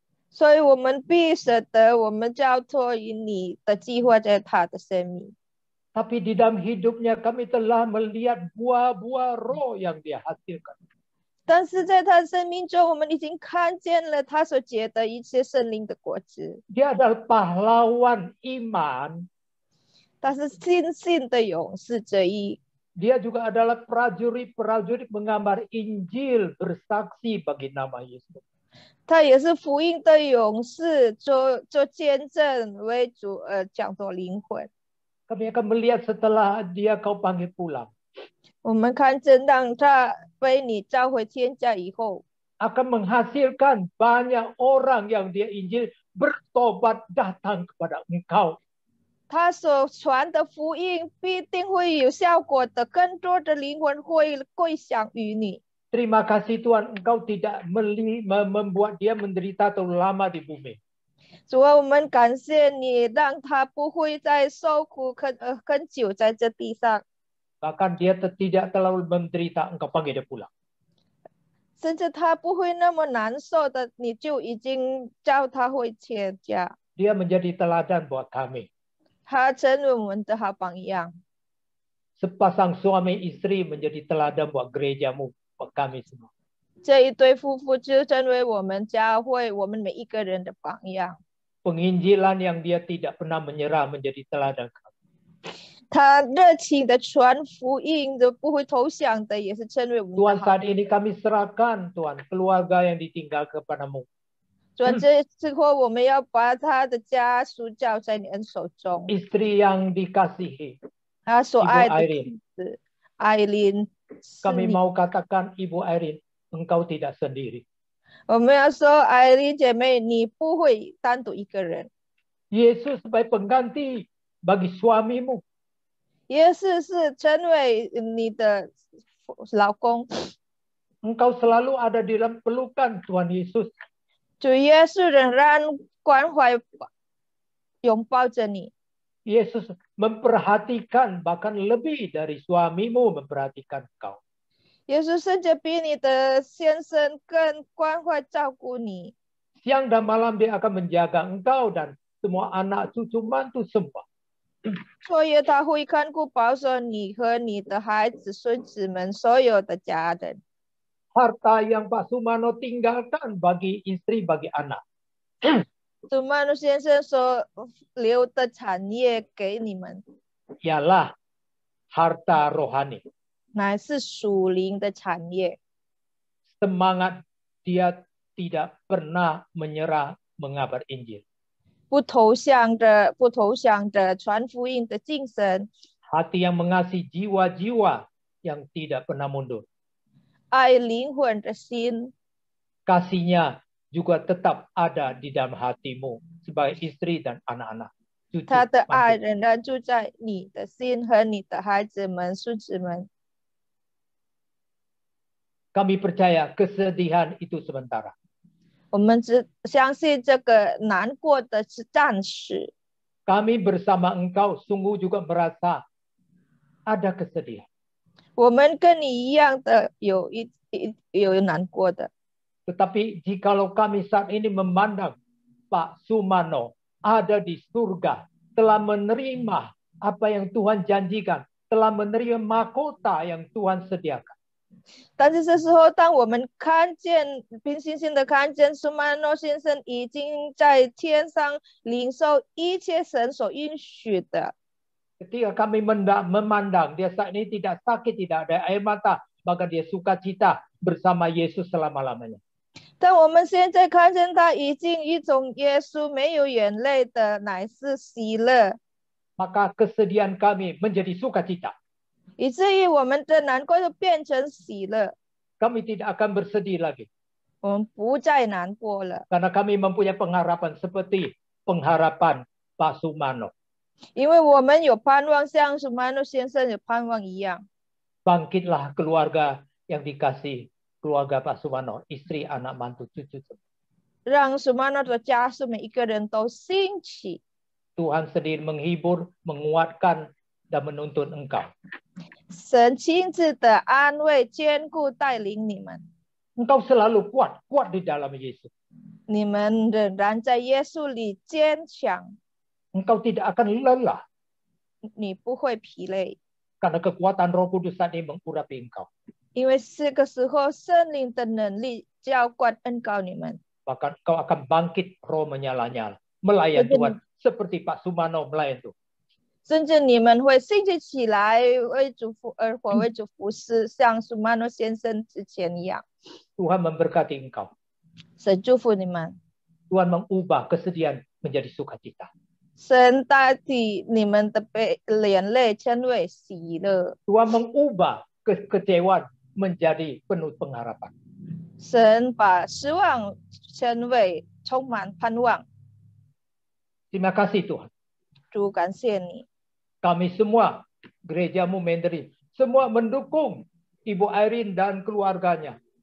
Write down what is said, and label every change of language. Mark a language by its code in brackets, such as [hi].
[zh] 所以我们必舍得，我们交托于你的计划在他的生命。 [id] Tapi di dalam hidupnya kami telah melihat buah-buah roh yang dia hasilkan. [zh] 但是在他生命中，我们已经看见了他所结的一切圣灵的果子。 [id] Dia adalah pahlawan iman. [zh] 他是信心的勇士之一， [id] Dia juga adalah prajurit-prajurit menggambar Injil bersaksi bagi nama Yesus. [zh] 他也是福音的勇士，做见证为主讲作灵魂。 [id] Kami akan melihat setelah dia kau panggil pulang. [zh] 我们看见当他被你召回天家以后， [id] Akan menghasilkan banyak orang yang dia Injil bertobat datang kepada engkau. [zh] 他所传的福音必定会有效果的，更多的灵魂会归向于你。 [id] Terima kasih Tuhan, engkau tidak membuat dia menderita terlalu lama di bumi. [zh] 主啊，我们感谢你，让他不会再受苦很久在这地上， [id] Bahkan dia tidak terlalu menderita, engkau panggil dia pulang. [zh] 甚至他不会那么难受的，你就已经叫他回天家。 [id] Dia menjadi teladan buat kami. [zh] 他成为我们的好榜样。 [id] Sepasang suami istri menjadi teladan buat gerejamu, buat kami semua. [zh] 这一对夫妇就成为我们教会我们每一个人的榜样。 [id] Penginjilan yang dia tidak pernah menyerah menjadi teladan kami. [zh] 他热情的传福音的，不会投降的，也是成为我们 [id] Tuhan [zh] 的好。 [id] saat ini kami serahkan Tuhan keluarga yang ditinggal kepadamu. [zh] 主啊，这之后我们要把他的家属交在你恩手中。 [id] Istri yang dikasihi, [zh] 他所 [id] Ibu [zh] 爱的 [id] Irene. [zh] 妻子艾琳，是 [id] Kami [zh] 你 [id] mau katakan Ibu Irene, engkau tidak sendiri. [zh] 我们要说，艾琳姐妹，你不会单独一个人。 [id] Yesus sebagai pengganti bagi suamimu. [zh] 耶稣是成为你的老公， [id] Engkau selalu ada di dalam pelukan Tuhan Yesus. [zh] 主耶稣仍然关怀拥抱着你。 [id] Yesus memperhatikan bahkan lebih dari suamimu memperhatikan engkau. [zh] 耶稣甚至比你的先生更关怀照顾你。 [id] Siang dan malam dia akan menjaga engkau dan semua anak cucu mantu semua. [zh] 所以他会看顾保守你和你的孩子、孙子们所有的家人。 [id] Harta yang Pak Sumano tinggalkan bagi istri, bagi anak. [zh] 主曼努先生所留的产业给你们， [id] Ialah harta rohani. [zh] 乃是属灵的产业。 [id] Semangat dia tidak pernah menyerah mengabar Injil. [zh] 不投降的传福音的精神， [id] Hati yang mengasihi jiwa-jiwa yang tidak pernah mundur. [zh] 爱灵魂的心， [id] Kasihnya juga tetap ada di dalam hatimu sebagai istri dan anak-anak. Cucu, [zh] 他的爱 [id] mantu. [zh] 仍然住在你的心和你的孩子们、孙子们。 [id] Kami percaya kesedihan itu sementara. [zh] 我们只相信这个难过的是暂时。 [id] Kami bersama engkau sungguh juga merasa ada kesedihan. [zh] 我们跟你一样的有难过的， [id] Tetapi jikalau kami saat ini memandang Pak Sumano ada di surga, telah menerima apa yang Tuhan janjikan, telah menerima mahkota yang Tuhan sediakan. [zh] 但是这时候，当我们看见平心心的看见苏曼诺先生已经在天上领受一切神所应许的， [id] Ketika kami memandang dia saat ini tidak sakit, tidak ada air mata, maka dia sukacita bersama Yesus selama-lamanya. [zh] 但我们现在看见他已经一种耶稣没有眼泪的，乃是喜乐， [id] Maka kesedihan kami menjadi sukacita. [zh] 以至于我们的难过就变成喜乐， [id] Kami tidak akan bersedih lagi. [zh] 我们不再难过了， [id] Karena kami mempunyai pengharapan seperti pengharapan Pak Sumano. [zh] 因为我们有盼望，像苏曼诺先生有盼望一样。 [id] Bangkitlah keluarga yang dikasih, keluarga Pak Sumano, istri, anak, mantu, cucu. [zh] 让苏曼诺的家属每一个人都兴起， [id] Tuhan sendiri menghibur, menguatkan, dan menuntun engkau. [zh] 神亲自的安慰、坚固、带领你们， [id] Engkau selalu kuat, kuat di dalam Yesus. [zh] 你们仍然在耶稣里坚强， [id] Engkau tidak akan lelah [zh] 你不会疲累， [id] karena kekuatan Roh Kudus saat ini mengurapi engkau. [zh] 因为这个时候圣灵的能力浇灌恩膏你们， [id] Bahkan engkau akan bangkit roh menyala-nyala, melayan Betul. Tuhan seperti Pak Sumano melayan Tuhan. [zh] 甚至你们会兴起起来为主服而活，为主服侍，像苏曼诺先生之前一样。 [id] Tuhan memberkati engkau. [zh] 神祝福你们， [id] Tuhan mengubah kesedihan menjadi sukacita. [zh] 神代替你们的眼泪成为喜乐， [id] Tuhan mengubah kekecewaan menjadi penuh pengharapan. [zh] 神把失望成为充满盼望。 [id] Terima kasih Tuhan. [zh] 主，感谢你， [id] Kami semua, gerejamu Mandarin, semua mendukung Ibu Irene dan keluarganya.